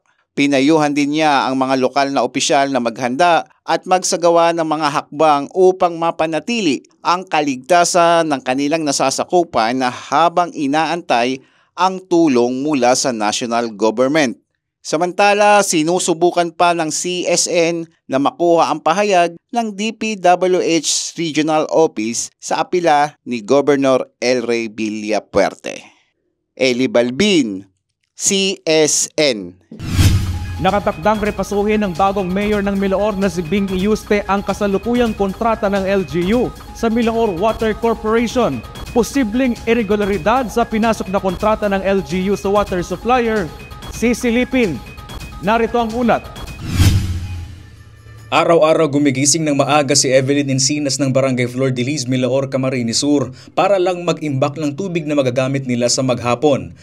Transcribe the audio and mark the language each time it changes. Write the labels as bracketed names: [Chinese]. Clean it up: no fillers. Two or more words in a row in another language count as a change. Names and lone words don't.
[Filipino] Pinayuhan din niya ang mga lokal na opisyal na maghanda at magsagawa ng mga hakbang upang mapanatili ang kaligtasan ng kanilang nasasakupan na habang inaantay ang tulong mula sa [English] national government. [Filipino] Samantala, sinusubukan pa ng CSN na makuha ang pahayag ng DPWH Regional Office sa apila ni Governor El Rey Villapuerte. Eli Balbin, CSN. Nakatakdang repasuhin ng bagong mayor ng Milaor na si Bing Yuste ang kasalukuyang kontrata ng LGU sa Milaor Water Corporation. Posibleng irregularidad sa pinasok na kontrata ng LGU sa [English] water supplier [Filipino] sisilipin. Narito ang ulat. Araw-araw gumigising ng maaga si Evelyn Encinas ng Barangay Flor de Lis, Milaor, Camarines Sur para lang mag-imbak ng tubig na magagamit nila sa maghapon.